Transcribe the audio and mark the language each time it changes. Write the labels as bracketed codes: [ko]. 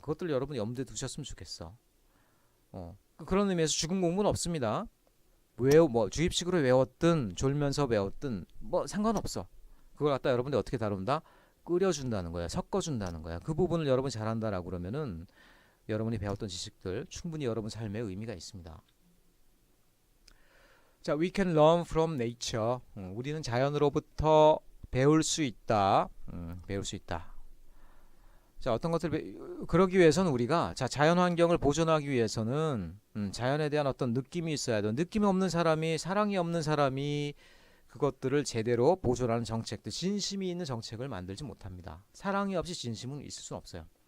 [ko] 그것들 여러분이 염두에 두셨으면 좋겠어. 그런 의미에서 죽은 공부는 없습니다. 뭐 주입식으로 외웠든 졸면서 외웠든 뭐 상관없어. 그걸 갖다 여러분들이 어떻게 다룬다? 끓여준다는 거야. 섞어준다는 거야. 그 부분을 여러분이 잘한다라고 그러면은 여러분이 배웠던 지식들 충분히 여러분 삶에 의미가 있습니다. [en] 자, we can learn from nature. [ko] 우리는 자연으로부터 배울 수 있다. 배울 수 있다. 자, 어떤 것들 그러기 위해서는 우리가 자연 환경을 보존하기 위해서는 자연에 대한 어떤 느낌이 있어야 돼. 느낌이 없는 사람이 사랑이 없는 사람이 그것들을 제대로 보존하는 정책들, 진심이 있는 정책을 만들지 못합니다. 사랑이 없이 진심은 있을 수 없어요.